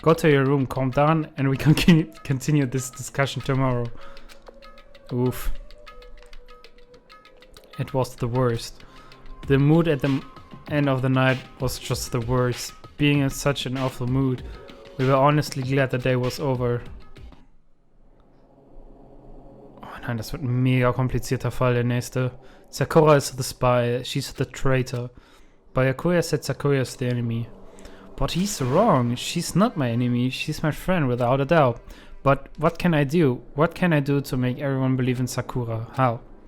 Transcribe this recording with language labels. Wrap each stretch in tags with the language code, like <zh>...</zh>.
<en>go to your room, calm down, and we can continue this discussion tomorrow. Oof. It was the worst. The mood at the end of the night was just the worst. Being in such an awful mood, we were honestly glad the day was over.</en> <de>Oh nein, das wird ein mega komplizierter Fall, der nächste.</de> <en>Sakura is the spy, she's the traitor. Byakuya said Sakura is the enemy. But he's wrong, she's not my enemy, she's my friend without a doubt. But what can I do? What can I do to make everyone believe in Sakura? How?</en>